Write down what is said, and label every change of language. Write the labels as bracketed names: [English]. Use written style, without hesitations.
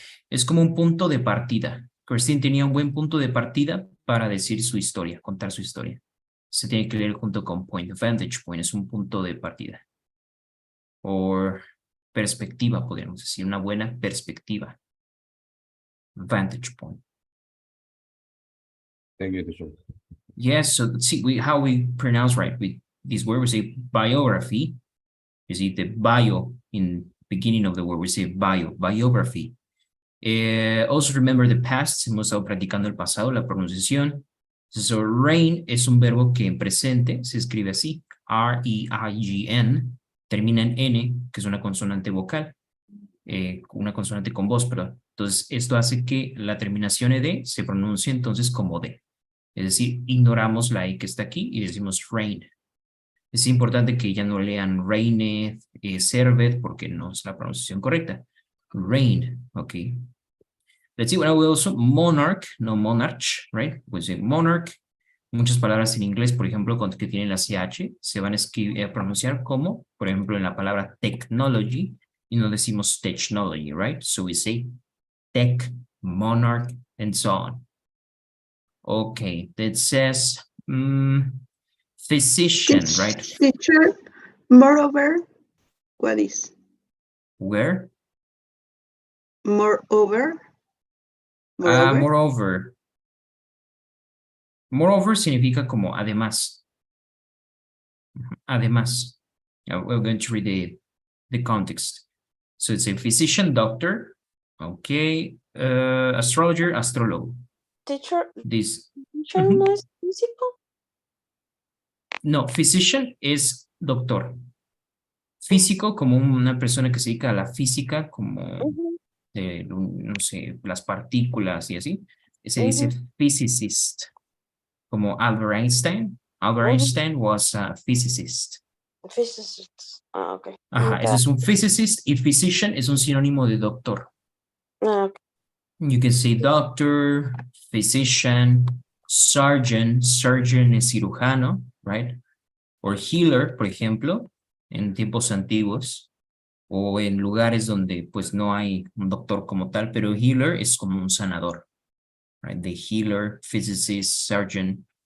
[Spanish] Es como un punto de partida. Christine tenía un buen punto de partida para decir su historia, contar su historia. Se tiene que leer junto con point. Vantage point es un punto de partida. or perspectiva, podríamos decir, una buena perspectiva. [English] Vantage point. Thank you, teacher. Yes, so let's see how we pronounce right with this word. We say biography. You see the bio in beginning of the word. We say biography. Also remember the past. [Spanish] Hemos estado practicando el pasado, la pronunciación. So reign es un verbo que en presente se escribe así. R-E-I-G-N. Termina en N, que es una consonante vocal. Una consonante con voz, perdón. Entonces, esto hace que la terminación ED se pronuncie entonces como D. Es decir, ignoramos la E que está aquí y decimos reign. Es importante que ya no lean reigneth, served, porque no es la pronunciación correcta. [English] Reign, ok. Let's see, well, we also monarch, no monarch, right? We say monarch. [Spanish] Muchas palabras en inglés, por ejemplo, que tienen la CH, se van a pronunciar como, por ejemplo, en la palabra technology, y no decimos technology, right? [English] So we say tech, monarch, and so on. Okay, that says physician, right? Teacher, moreover, what is? Where? Moreover? Moreover. [Spanish] Moreover significa como además. Además. [English] We're going to read the context. So it's a physician, doctor. Okay. Astrologer, astrologue. Teacher, This. [Spanish] teacher no es físico. No, physician es doctor. Físico como una persona que se dedica a la física, como no sé, las partículas y así. Se dice physicist, como Albert Einstein. [English] Albert Einstein was a physicist. Physicist. Ah, ok. [Spanish] Ajá, ese es un physicist y physician es un sinónimo de doctor. [English] Ah, ok. You can say doctor, physician, surgeon. [Spanish] Surgeon es cirujano, [English] right? [Spanish] Or healer, por ejemplo, en tiempos antiguos, o en lugares donde pues no hay un doctor como tal, pero healer es como un sanador, [English] right? The healer, physicist, surgeon.